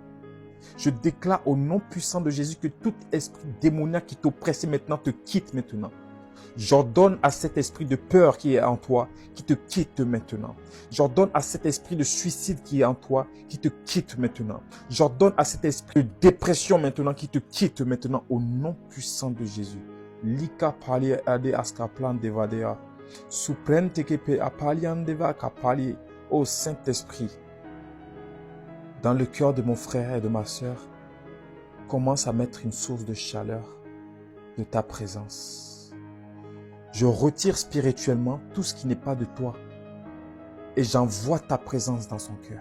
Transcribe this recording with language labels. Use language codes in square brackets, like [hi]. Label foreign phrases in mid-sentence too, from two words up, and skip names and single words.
[fr] Je déclare au nom puissant de Jésus que tout esprit démoniaque qui t'oppressait maintenant te quitte maintenant. J'ordonne à cet esprit de peur qui est en toi, qui te quitte maintenant. J'ordonne à cet esprit de suicide qui est en toi, qui te quitte maintenant. J'ordonne à cet esprit de dépression maintenant, qui te quitte maintenant au nom puissant de Jésus. Lika pali ade askaplan devadea. Suprente kepe apalian deva kapali. Ô Saint-Esprit, dans le cœur de mon frère et de ma sœur, commence à mettre une source de chaleur de ta présence. Je retire spirituellement tout ce qui n'est pas de toi et j'envoie ta présence dans son cœur.